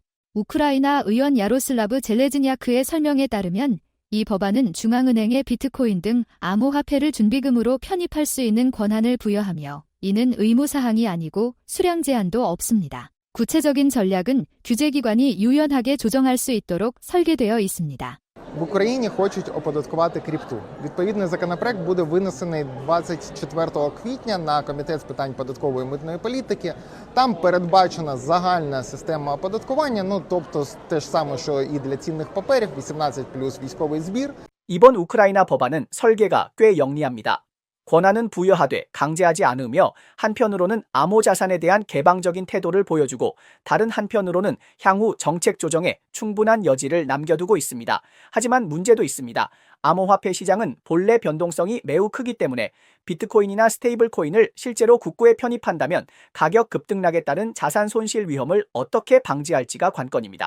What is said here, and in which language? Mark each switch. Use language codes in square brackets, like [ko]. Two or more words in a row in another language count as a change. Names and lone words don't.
[ko] 우크라이나 의원 야로슬라브 젤레즈냐크의 설명에 따르면 이 법안은 중앙은행에 비트코인 등 암호화폐를 준비금으로 편입할 수 있는 권한을 부여하며 이는 의무사항이 아니고 수량 제한도 없습니다. 구체적인 전략은 규제기관이 유연하게 조정할 수 있도록 설계되어 있습니다. [uk] В Україні хочуть оподаткувати крипту. Відповідний законопроект буде винесений 24 квітня на Комітет з питань податкової і митної політики. Там передбачена загальна система оподаткування, тобто те ж саме, що і для цінних паперів, 18 плюс військовий збір. [ko] 이번 우크라이나 법안은 설계가 꽤 영리합니다. 권한은 부여하되 강제하지 않으며 한편으로는 암호자산에 대한 개방적인 태도를 보여주고 다른 한편으로는 향후 정책 조정에 충분한 여지를 남겨두고 있습니다. 하지만 문제도 있습니다. 암호화폐 시장은 본래 변동성이 매우 크기 때문에 비트코인이나 스테이블 코인을 실제로 국고에 편입한다면 가격 급등락에 따른 자산 손실 위험을 어떻게 방지할지가 관건입니다.